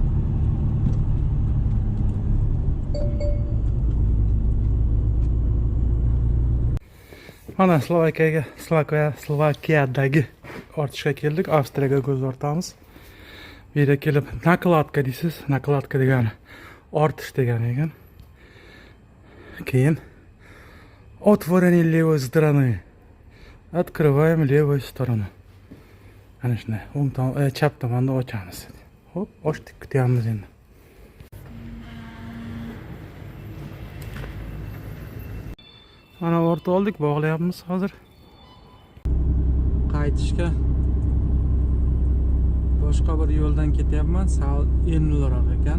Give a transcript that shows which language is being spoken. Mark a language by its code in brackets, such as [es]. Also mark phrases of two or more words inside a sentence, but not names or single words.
[uz] Mana Slovakiyadagi ortishga keldik. Avstriyaga ko'z ortamiz. Bu yerga kelib nakladka deysiz. Nakladka degani ortish degani ekan. [ru] Keyin otvorение левой стороны. Открываем левую сторону. [uz] Ana shunday, chap tomonda ochamiz. Xo'p, ochdik, kutyapmiz endi. Mana o'rta oldik, bog'layapmiz hozir. Qaytishga boshqa bir yo'ldan ketyapman, sal yengilroq ekan.